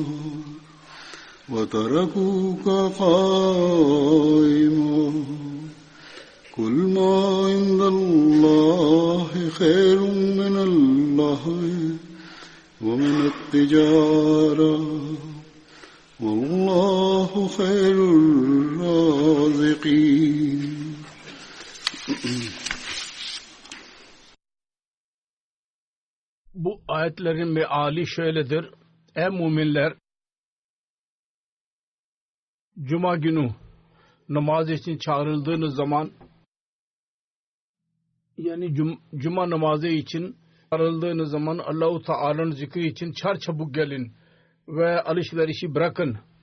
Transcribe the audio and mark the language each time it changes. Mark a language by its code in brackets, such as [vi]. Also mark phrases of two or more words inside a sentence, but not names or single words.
[ar] وتركوك قائما قل ما عند الله خير من اللهو ومن التجارة والله خير الرازقين. [tr] Bu ayetlerin meali şöyledir. Ey müminler! Cuma günü namaz için çağrıldığınız zaman, yani cuma namazı için çağrıldığınız zaman Allah-u Teala'nın zikri için çarçabuk gelin ve alışverişi bırakın.